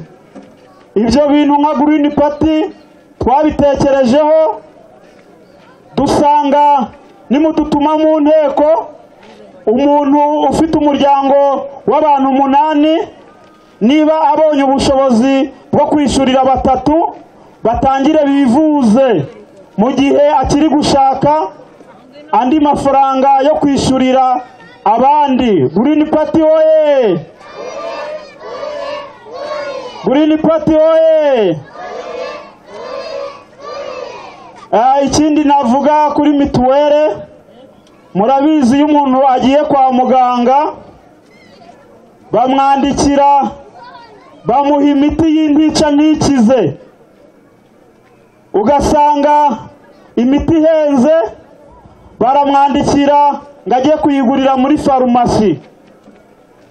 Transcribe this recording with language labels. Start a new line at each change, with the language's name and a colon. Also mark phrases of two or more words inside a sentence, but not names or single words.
Kinyarwanda: Ibyo bintu nka Green Party twabitekerejeho, dusanga nimudutuma mu nteko umuntu ufite umuryango w'abantu 8, niba abonye ubushobozi bwo kwishyurira 3, batangire bivuze mu gihe akiri gushaka andi mafaranga yo kwishyurira abandi. Green Party oye! Green Party oye! Ikindi navuga kuri mituwere, murabizi iyo umuntu agiye kwa muganga bamwandikira, bamuha imiti y'intica ntikize, ugasanga imiti ihenze baramwandikira ngo ajye kuyigurira muri farumasi.